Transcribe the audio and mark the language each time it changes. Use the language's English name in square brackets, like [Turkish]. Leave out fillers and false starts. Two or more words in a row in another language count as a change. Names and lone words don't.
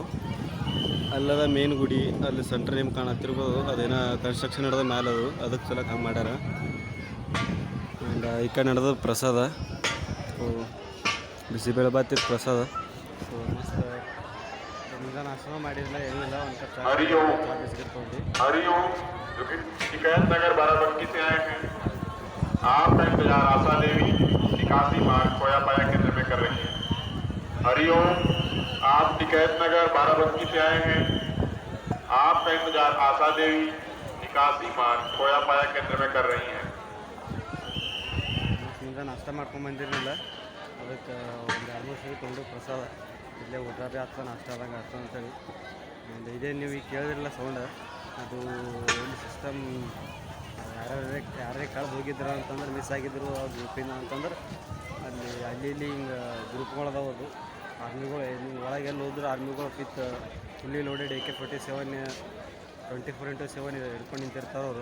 [Kannada] ಅಲ್ಲದ ಮೇನ್ ಗುಡಿ, ಅಲ್ಲಿ ಸೆಂಟ್ರ್ ನಿಮ್ಗೆ ಕಾಣತ್ತಿರ್ಬೋದು. ಅದೇನೋ ಕನ್ಸ್ಟ್ರಕ್ಷನ್ ನಡೆದ ಮೇಲೆ ಅದಕ್ಕೆ ಸಲಕ್ಕೆ ಹಂಗೆ ಮಾಡ್ಯಾರ. ಆ್ಯಂಡ್ ಈ ಕಡೆ ನಡೆದ ಪ್ರಸಾದ. ಸೊ ಬಿಸಿಬೇಳೆ ಬಾತಿತ್ತು ಪ್ರಸಾದ. ಸೊ ಮಸ್ತ್ ಮುಂಜಾನೆ ನಾಷ್ಟ ಮಾಡಿರಲಿಲ್ಲ, ಏನಿಲ್ಲ. ಒಂದು ಕಪ್ ಚಹಾ ಬಿಸ್ಕಿಟ್ ತೊಗೊಂಡು [Hindi] शिकायतनगर बाराबंकी से आए हैं। आप इंतजार आशा देवी निकासी मार्ग खोया पाया केंद्र में कर रही हैं। हरिओम, आप शिकायतनगर बाराबंकी से आए हैं। आपका इंतजार आशा देवी निकासी मार्ग खोया पाया केंद्र में कर रही हैं। [Kannada] नाश्ता ಮಾಡ್ಕೊಂಡು ಬಂದಿರಲಿಲ್ಲ, ಅದಕ್ಕೆ ಒಂದು 2-3 ಸರಿ ತೊಗೊಂಡು ಪ್ರಸಾದ ಇಲ್ಲೇ ಊಟ ಭೀ ಆಗ್ತದೆ, ನಾಷ್ಟ ಆದಂಗೆ ಆಗ್ತದೆ ಅಂತೇಳಿ. ಇದೇ ನೀವು ಈಗ ಕೇಳಿದ್ರಲ್ಲ ಸೌಂಡ್, ಅದು ಒಂದು ಸಿಸ್ಟಮ್ ಯಾರೇ ಕಳೆದು ಹೋಗಿದ್ರು ಅಂತಂದ್ರೆ ಮಿಸ್ ಆಗಿದ್ರು ಅವ್ರ ಗ್ರೂಪಿಂದ ಅಂತಂದ್ರೆ ಅಲ್ಲಿ ಇಲ್ಲಿ ಹಿಂಗೆ ಗ್ರೂಪ್ಗಳು ಅದಾವ ಅದು ಆರ್ಮಿಗಳು ಒಳಗೆ ಎಲ್ಲಿ ಹೋದ್ರೆ ಆರ್ಮಿಗಳು [English] with fully loaded [Kannada] AK-47 24/7 ಹಿಡ್ಕೊಂಡು ನಿಂತಿರ್ತಾರೆ ಅವರು.